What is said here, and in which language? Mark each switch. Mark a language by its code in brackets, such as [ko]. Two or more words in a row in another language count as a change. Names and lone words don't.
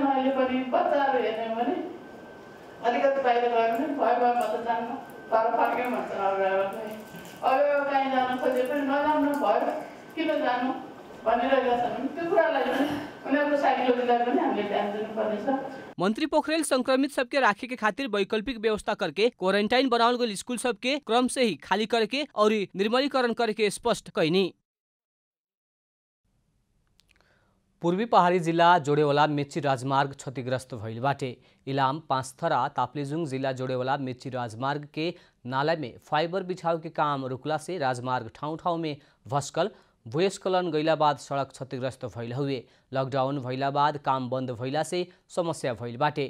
[ne] अहिले पनि बच्चाहरू हेर्ने भने अलिकति बाहिर गयो भने भयो म त जान्न तर फर्क्यौँ भन्छन् अभिभावकले। अभिभावक कहीँ जान खोजे पनि नजानु भयो, किन जानु भनिरहेका छन्। त्यो कुरालाई उनीहरूको साइकोलोजीलाई पनि हामीले ध्यान दिनुपर्नेछ। [bho] मंत्री पोखरेल संक्रमित सबके राखे के खातिर वैकल्पिक व्यवस्था करके क्वारंटाइन बनावल गई स्कूल सबके क्रम से ही खाली करके और निर्मलीकरण करके स्पष्ट कहनी। पूर्वी पहाड़ी जिला जोड़ेवाला मेची राजमार्ग क्षतिग्रस्त भइल बाटे। इलाम, पाँचथरा, ताप्लेजुङ जिला जोड़ेवाला मेची राजमार्ग के नाला में फाइबर बिछाव के काम रुकला से राजमार्ग ठाउँ में भस्कल भूस्खलन गैला बाद सड़क क्षतिग्रस्त भइल हुए। लॉकडाउन भइला बाद काम बंद भइला से समस्या भइल बाटे।